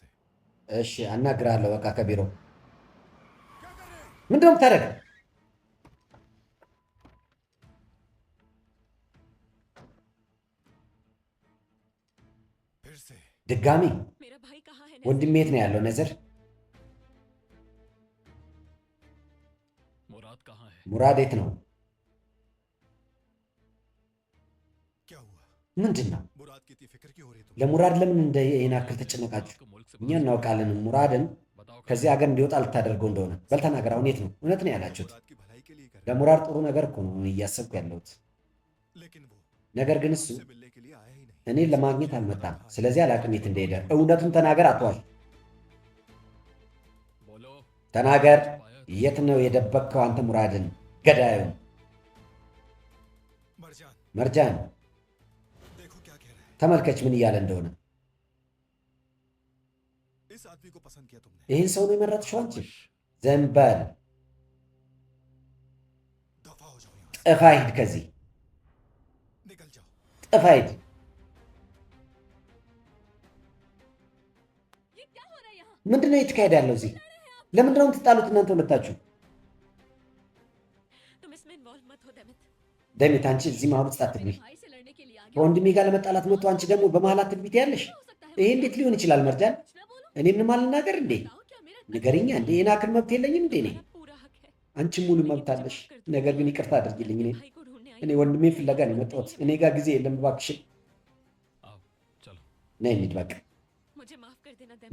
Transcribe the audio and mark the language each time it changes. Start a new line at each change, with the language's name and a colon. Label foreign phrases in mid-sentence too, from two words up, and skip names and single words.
Amharic: እሺ አናግራለሁ። በቃ ከቢሮ ምንድን ነው የምታደርገው?
Hindi: फिर से
Amharic: ድጋሚ
Hindi: मेरा भाई कहाँ है
Amharic: ወንድሜ የት ነው ያለው? ነዘር
Hindi: मुराद कहाँ है
Amharic: ሙራድ የት ነው?
Hindi: क्या हुआ
Amharic: ምንድን ነው?
Hindi: मुराद की इतनी फिक्र क्यों हो रही है तुम
Amharic: ለሙራድ ለምን እንደ ይህን ያክል ተጨነቃችሁ?
Hindi: आपको मुल्क से
Amharic: እኛ እናውቃለን ሙራድን
Hindi: बताओ
Amharic: ከዚህ ሀገር እንዲወጣ ልታደርገው እንደሆነ። በል ተናገር። አሁን የት ነው? እውነት ነው ያላችሁት?
Hindi: मुराद की भलाई के लिए कर रहे
Amharic: ለሙራድ ጥሩ ነገር እኮ ነው እያሰብኩ ያለሁት።
Hindi: हैं। लेकिन वो
Amharic: ነገር ግን እሱ
Hindi: मुझसे मिलने के लिए आया ही नहीं
Amharic: እኔን ለማግኘት አልመጣም። ስለዚህ አላቅም የት እንደሄደ። እውነቱን ተናገር፣ አትዋሽ።
Hindi: बोलो
Amharic: ተናገር።
Hindi: पाया
Amharic: የት ነው የደበቅከው አንተ ሙራድን? ገዳዩን
Hindi: मरजान
Amharic: መርጃን
Hindi: देखो क्या कह रहा है
Amharic: ተመልከች ምን እያለ እንደሆነ።
Hindi: इस आदमी को पसंद किया तुमने
Amharic: ይህን ሰው ነው የመረጥሽው አንቺ? ዝም በል፣
Hindi: दफा हो जाओ यहाँ
Amharic: ጥፋ፣ ሂድ ከዚህ
Hindi: से निकल जाओ
Amharic: ጥፋ፣ ሂድ።
Hindi: ये क्या हो रहा है यहाँ
Amharic: ምንድን ነው የተካሄደ ያለው እዚህ? ለምንድን ነው የምትጣሉት እናንተ ሁለታችሁ?
Hindi: तुम इसमें इन्वॉल्व मत हो डेमित
Amharic: ደሚት አንቺ እዚህ መሀል ውስጥ አትግቢ።
Hindi: भाई से लड़ने के लिए आ गया
Amharic: ከወንድሜ ጋር ለመጣላት መጥቶ አንቺ ደግሞ በመሀል አትግቢት ያለሽ?
Hindi: हो सकता है
Amharic: ይሄ እንዴት ሊሆን ይችላል? መርጃን
Hindi: कुछ ना बोलो
Amharic: እኔ ምንም አልናገር እንዴ?
Hindi: बताओ क्या मेरा
Amharic: ንገሪኛ እንዴ? ይህን አክል मብት የለኝም እንዴ? እኔ
Hindi: तुम्हारा पूरा हक है
Amharic: አንቺ ሙሉ መብት አለሽ። ነገር ግን ይቅርታ አድርጊልኝ።
Hindi: भाई को ढूंढने आई
Amharic: እኔ ወንድሜን ፍለጋ ነው የመጣሁት። እኔ ጋር ጊዜ የለም። እባክሽን
Hindi: आओ चलो
Amharic: ነይ እንሂድ በቃ።
Hindi: मुझे माफ कर देना डेमित